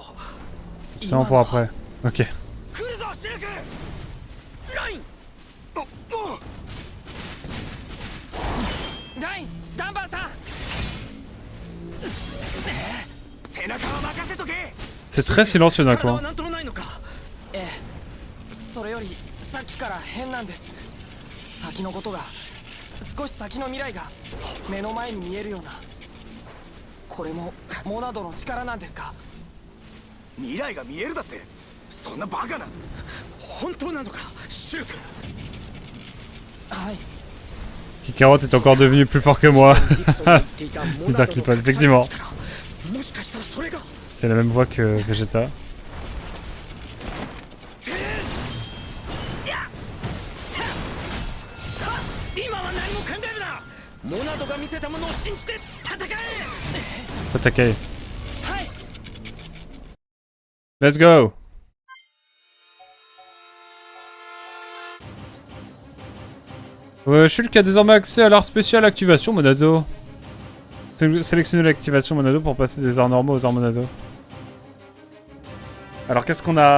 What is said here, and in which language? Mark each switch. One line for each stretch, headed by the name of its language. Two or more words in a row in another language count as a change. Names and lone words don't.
French: C'est bon pour après. Ok.
Japanese: 来るぞシルクラインラインダンバーさん背中は任せとけ
French: C'est très silencieux d'un
Japanese: 体
French: coup.
Japanese: はなんともないのかええそれよりさっきから変なんです先のことが少し先の未来が目の前に見えるようなこれもモナドの力なんですか未来が見えるだってそんなバカな本当なのかシュルクはい
French: Kakarot est encore devenu plus fort que moi. Dark Lippon, effectivement.
Japanese: もしかしたらそれが
French: C'est la même voix que Vegeta.
Japanese: 今は何も考えるなモナドが見せたものを信じて戦え
French: Attaquer.
Japanese: はい
English: Let's go.
French: Shulk a désormais accès à l'art spécial activation Monado. Sélectionnez l'activation Monado pour passer des arts normaux aux arts Monado. Alors qu'est-ce qu'on a?